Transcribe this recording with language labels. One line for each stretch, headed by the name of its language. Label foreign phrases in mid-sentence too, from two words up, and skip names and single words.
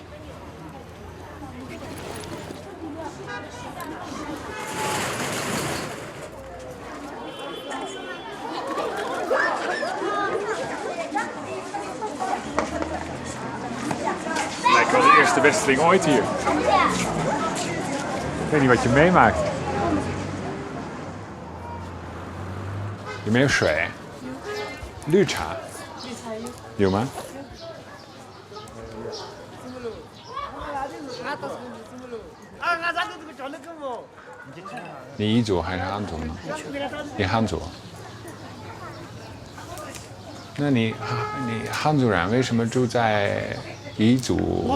Dutch: Lijkt wel de eerste wedstrijd ooit hier. Ik weet niet wat je meemaakt.
Chinese: Je 没有水？绿茶。有吗？你彝族还是汉族呢？你汉族。那你汉族人为什么住在彝族村呢？